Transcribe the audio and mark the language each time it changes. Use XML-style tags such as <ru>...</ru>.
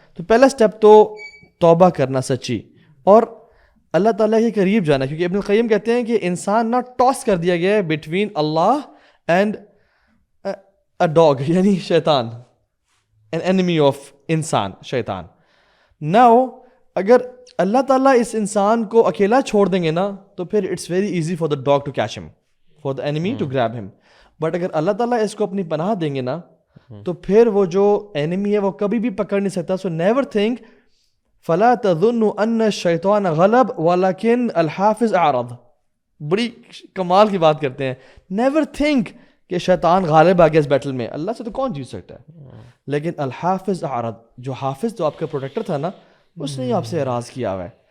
<ur>تو پہلا اسٹیپ تو توبہ کرنا سچی اور اللہ تعالیٰ کے قریب جانا, کیونکہ ابن القیم کہتے ہیں کہ انسان نہ</ur> <en>toss کر دیا گیا ہے بٹوین اللہ اینڈ اے ڈاگ,</en> <ur>یعنی شیطان,</ur> <en>an enemy of انسان,</en> <ur>شیطان. ناؤ اگر اللہ تعالیٰ اس انسان کو اکیلا چھوڑ دیں گے نا تو پھر</ur> <en>It's very easy for the dog to catch ہم, for the enemy to grab ہم.</en> <ur>بٹ اگر اللہ تعالیٰ اس کو اپنی پناہ دیں گے نا تو پھر وہ جو اینیمی ہے وہ کبھی بھی پکڑ نہیں سکتا.</ur> <en>so never think</en> <ar>فلا تظنوا ان الشیطان غلب ولکن الحافظ اعرض.</ar> <ur>بڑی کمال کی بات کرتے ہیں, نیور تھنک کہ شیطان غالب آ گیا اس بیٹل میں, اللہ سے تو کون جیت سکتا ہے, لیکن الحافظ اعرض, جو حافظ جو آپ کا پروٹیکٹر تھا نا اس نے آپ سے اعراض کیا ہوا ہے.</ur>